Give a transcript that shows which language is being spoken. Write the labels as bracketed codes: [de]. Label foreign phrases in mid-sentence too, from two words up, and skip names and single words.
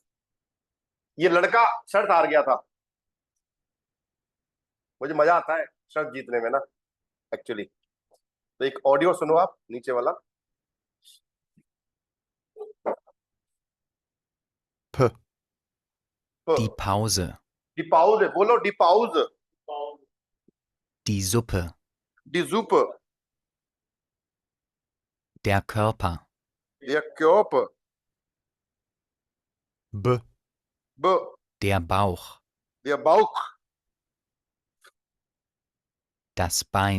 [hi] ये लड़का शर्त हार गया था, मुझे मजा आता है शर्त जीतने में ना एक्चुअली। तो एक ऑडियो सुनो आप नीचे वाला। [de] Die Pause. Die Pause, बोलो Die Pause, Die Suppe. डी zup, Der Körper. der Körper, B. b, Der Bauch. der Bauch, Das Bein.